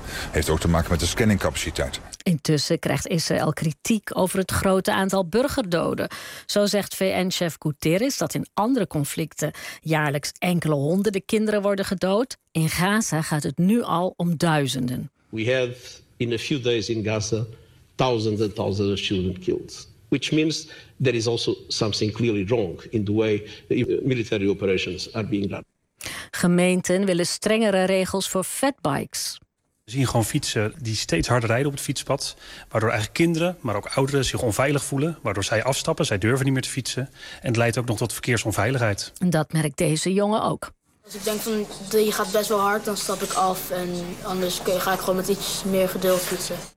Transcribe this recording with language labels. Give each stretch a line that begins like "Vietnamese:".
Dutch: Heeft ook te maken met de scanningcapaciteit. Intussen krijgt Israël kritiek over het grote aantal burgerdoden. Zo zegt VN-chef Guterres dat in andere conflicten jaarlijks enkele honderden kinderen worden gedood. In Gaza gaat het nu al om duizenden.
English: We have in a few days in Gaza thousands and thousands of children killed. Which means there is also something clearly wrong in the way military operations are being done.
Dutch: Gemeenten willen strengere regels voor fatbikes. We zien gewoon fietsen die steeds harder rijden op het fietspad. Waardoor eigenlijk kinderen, maar ook ouderen zich onveilig voelen. Waardoor zij afstappen, zij durven niet meer te fietsen. En het leidt ook nog tot verkeersonveiligheid. Dat merkt deze jongen ook. Als ik denk van je gaat best wel hard, dan stap ik af. En anders ga ik gewoon met iets meer geduld fietsen.